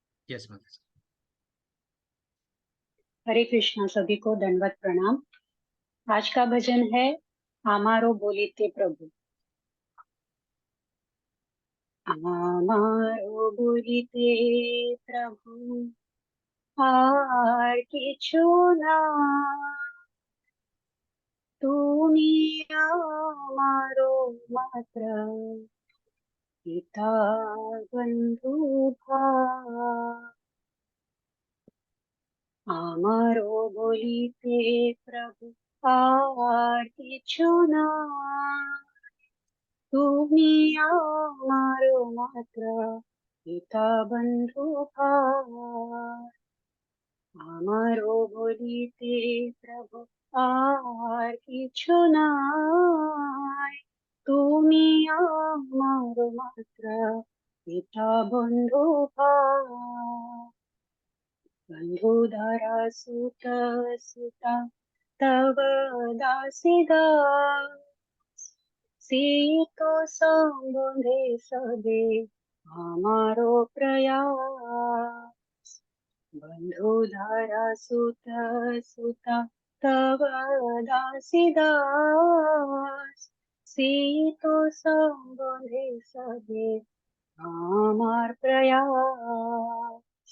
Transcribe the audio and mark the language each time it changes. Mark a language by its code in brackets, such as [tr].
[hi] Yes माता जी। हरे कृष्णा, सभी को दंडवत प्रणाम। आज का भजन है [bn] आमारो बोलीते प्रभु। आमारो बोलीते प्रभु, আর কিছু না, তুমি আমারো মাত্র পিতা বন্ধু ভাই। আমারও বলিতে প্রভু আর কিছু না, তুমি আমারও মাত্র পিতা বন্ধু ভাই। আমারও বলিতে প্রভু আর কিছু নাই, তুমি আমার মাত্র পিতা বন্ধু ভাই। बन्धुधरा सुत सुता तव दासीदास, सीतो সম্বন্ধে সবে আমারো প্রয়াস। বন্ধুধারা সুত সুতা তব দাসীদাস, सीतो সম্বন্ধে সবে আমার প্রয়াস।